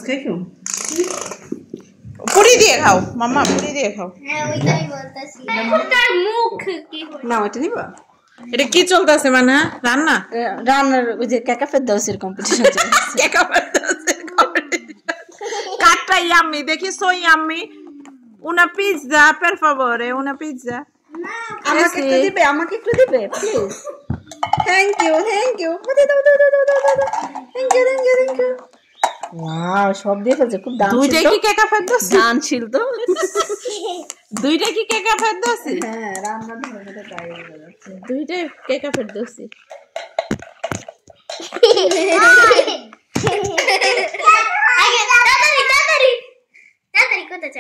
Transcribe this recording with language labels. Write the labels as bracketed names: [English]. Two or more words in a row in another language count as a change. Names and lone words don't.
[Bangla] পুরি দিয়ে খাও মাম্মা, পুরি দিয়ে খাও। না ওইটা নিবা। এটা কি চলতেছে মানে? রান্না রান্নার ওই যে কেকা ফেরদাউসের কম্পিটিশন চলছে। কেকা ফেরদাউসের কম্পিটিশন। কাটটা ইয়াম্মি, দেখি [English] so yummy. [Italian] una pizza per favore, una pizza. [Bangla] আমাকে একটু দিবে, আমাকে একটু দিবে প্লিজ। [English] thank you thank you. thank you thank you thank you. [Bangla] ওয়াও, সব দিয়ে ফেলছে, খুব দাম। দুইটা কি কেকা ফেরদাউস? দানশীল তো। দুইটা কি কেকা ফেরদাউস? হ্যাঁ, রান্না ধরনেরটা তাই হয়ে যাচ্ছে। দুইটা কেকা ফেরদাউস। তাড়াতাড়ি কোথা যাও?